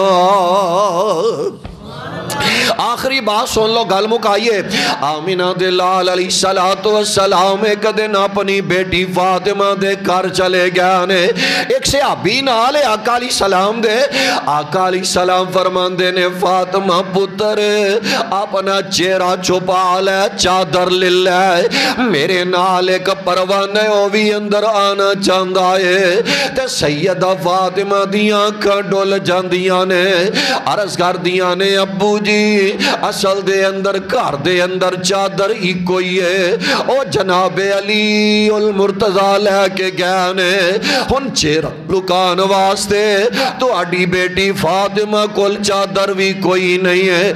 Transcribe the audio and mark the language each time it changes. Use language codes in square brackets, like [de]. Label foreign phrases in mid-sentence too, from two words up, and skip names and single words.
[pa] آخری بات سن لو گل مکائیے. آمینہ دے لال [ar] علیہ السلام [pa] ایک دن اپنی بیٹی فاطمہ دے گھر چلے گیا نے. ایک صحابی نال آقا [ar] علیہ السلام [pa] دے. آقا [ar] علیہ السلام [pa] فرماندے نے فاطمہ پتر اپنا چہرہ چھپا لے چادر لے لے میرے نال ایک پروانہ او بھی اندر آنا چاہندا ہے. تے سیدہ فاطمہ دیاں آنکھاں ڈول جاندیاں نے عرض کر دیاں نے ابو جی اصل دے اندر گھر دے اندر چادر ہی کوئی ہے. او جناب علی المرتضیٰ لے کے گئے نے ہن چہرہ لکان واسطے تو اڈی بیٹی فاطمہ کول چادر بھی کوئی نہیں ہے.